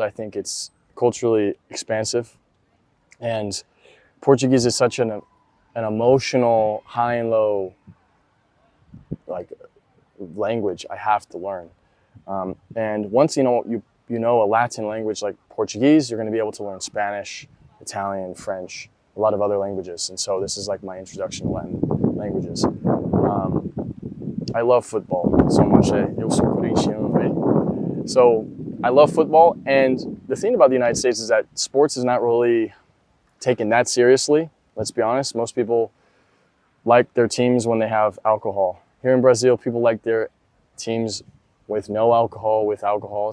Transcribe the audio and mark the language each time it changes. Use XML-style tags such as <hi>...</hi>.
<en>I think it's culturally expansive, and Portuguese is such an emotional high and low like language I have to learn. And once you know a Latin language like Portuguese, you're going to be able to learn Spanish, Italian, French, a lot of other languages. And so this is like my introduction to Latin languages. I love football so much.</en> <pt>Eu sou corintiano,</pt> <en>right? So I love football, and the thing about the United States is that sports is not really taken that seriously. Let's be honest. Most people like their teams when they have alcohol. Here in Brazil, people like their teams with no alcohol, with alcohol.</en>